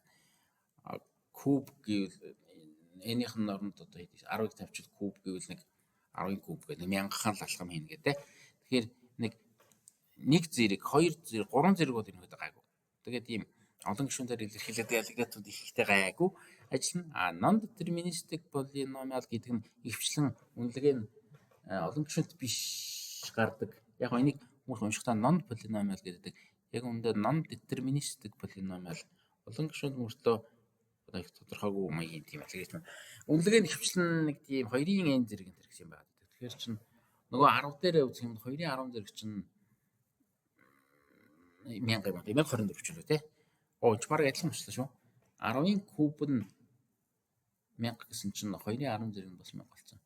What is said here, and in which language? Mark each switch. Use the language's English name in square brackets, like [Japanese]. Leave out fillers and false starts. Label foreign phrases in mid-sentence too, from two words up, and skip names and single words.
[Mongolian] Куб гэвэл энийх нь оронд одоо 10-ыг тавьчихвал куб гэвэл нэг 10 куб гэдэг 1000-хан л алхам хийнэ гэдэг. Тэгэхээр нэг зэрэг, хоёр зэрэг, гурван зэрэг бол энэ хөдөө гайгүй. Тэгээд ийм олон гишүүнээр илэрхийлээд алгоритмууд ихтэй гайгүй ажиллана. [English] Non deterministic polynomial [Mongolian] гэдэг нь ихвчлэн үнэлгээ нь олон гишүүнт биш гардаг. Яг энийг хүмүүс уншихтаа [English] non polynomial [Mongolian] гэдэг. Яг үүндээ [English] non deterministic polynomial [Mongolian] олон гишүүнт мөртлөө их тодорхойгүй маягийн тийм алгоритм. Үнэлгээ нь ихвчлэн нэг тийм 2-ын n зэрэг энэ гэсэн юм байна. Тэгэхээр чинь нөгөө 10 дээрээ үзэх юм 2-ын 10 зэрэг чинь 1000 юм. 1024 ч үлээ тий. Ч баг адилхан болчихлоо шүү. 10-ын куб нь 1000 гэсэн чинь 2-ын 10 зэрэг нь бас 1000 болсон.